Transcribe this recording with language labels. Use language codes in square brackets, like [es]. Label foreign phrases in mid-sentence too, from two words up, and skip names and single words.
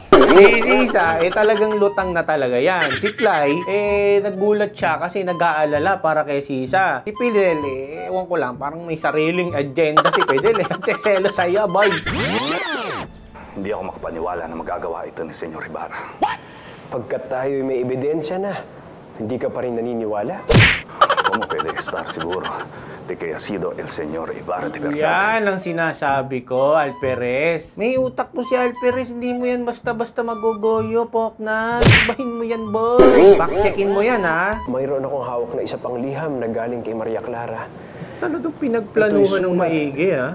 [tl] Si Sisa, talagang lutang na talaga yan. Si Cly, naggulat siya kasi nag-aalala para kay Sisa. Si Fidel, ewan ko lang, parang may sariling agenda si Fidel. Nagseselo sa'yo, boy. Hindi ako makapaniwala na magagawa ito ni Senyor Ibarra. What? Pagkat tayo'y may ebidensya na, hindi ka pa rin naniniwala? [es] ¿Cómo puede estar seguro de que ha sido el señor Ibarra de verdad? [tl] Yan ang sinasabi ko, Alperez. May utak mo si Alperez, hindi mo yan basta-basta magogoyo, Poknat. Ibahin mo yan, boy. Back-checkin mo yan, ha? Mayroon akong hawak na isa pang liham na galing kay Maria Clara. Talagang pinagplanuhan ng maigi, ha?